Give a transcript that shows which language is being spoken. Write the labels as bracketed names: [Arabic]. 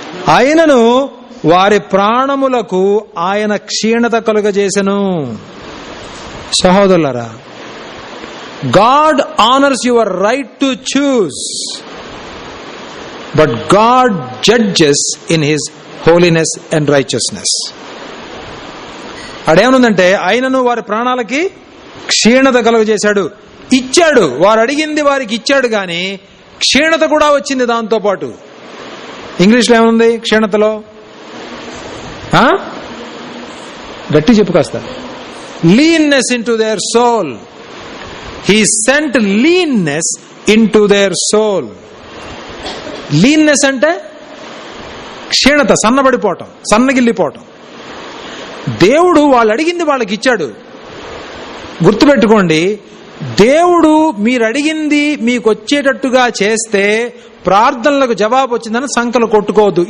[Telugu] ఆయనను వారి ప్రాణములకు ఆయన క్షీణత కలుగజేసెను. [English] సహోదరులారా, God honors your right to choose, but God judges in His holiness and righteousness. [Telugu] అడేమనుందంటే, ఆయనను వారి ప్రాణాలకి క్షీణత కలుగజేశాడు, ఇచ్చాడు. వారు అడిగింది వారికి ఇచ్చాడు, కానీ క్షీణత కూడా వచ్చింది దాంతో పాటు. ఇంగ్లీష్లో ఏముంది క్షీణతలో? గట్టి చెప్పు కాస్త. [English] Leanness into their soul. He sent leanness into their soul. [Telugu] Leanness అంటే క్షీణత, సన్నబడిపోవటం, సన్నగిల్లిపోవటం. దేవుడు వాళ్ళు అడిగింది వాళ్ళకి ఇచ్చాడు. గుర్తుపెట్టుకోండి, దేవుడు మీరు అడిగింది మీకు వచ్చేటట్టుగా చేస్తే ప్రార్థనలకు జవాబు వచ్చిందని సంకలు కొట్టుకోవద్దు.